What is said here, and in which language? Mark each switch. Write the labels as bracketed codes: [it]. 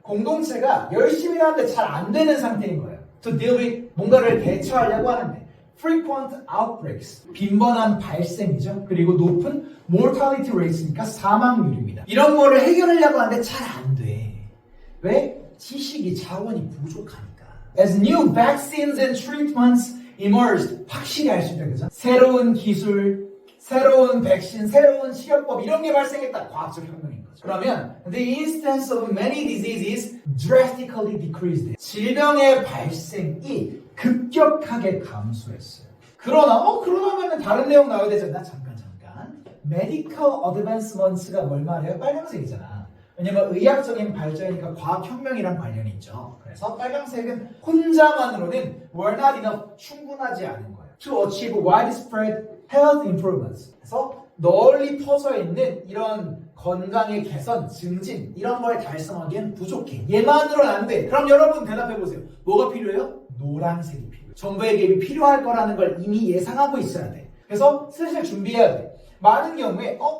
[ko] 공동체가 열심히 하는데 잘 안 되는 상태인 거예요. [en] To deal with, [ko] 뭔가를 대처하려고 하는데 [en] frequent outbreaks, [ko] 빈번한 발생이죠. 그리고 높은 mortality rates니까 사망률입니다. 이런 거를 해결하려고 하는데 잘 안 돼. 왜? 지식이 자원이 부족하니까. [en] As new vaccines and treatments emerged, [ko] 확실히 알 수 있다, 그죠? 새로운 기술, 새로운 백신, 새로운 치료법 이런 게 발생했다. 과학적 혁명인 거죠. 그러면 [en] the incidence of many diseases drastically decreased. [ko] 질병의 발생이 급격하게 감소했어요. 그러면 다른 내용 나와야 되잖아. 잠깐. medical advancements가 뭘 말해요? 빨간색이잖아. 왜냐면 의학적인 발전이니까 과학혁명이랑 관련이 있죠. 그래서 빨간색은 혼자만으로는 [en] were not enough, [ko] 충분하지 않은 거예요. [en] To achieve widespread health improvements. [ko] 그래서 널리 퍼져 있는 이런 건강의 개선, 증진 이런 걸 달성하기엔 부족해. 얘만으로는 안 돼. 그럼 여러분 대답해보세요. 뭐가 필요해요? 노란색이 필요해요. 정부의 개입이 필요할 거라는 걸 이미 예상하고 있어야 돼. 그래서 슬슬 준비해야 돼. 많은 경우에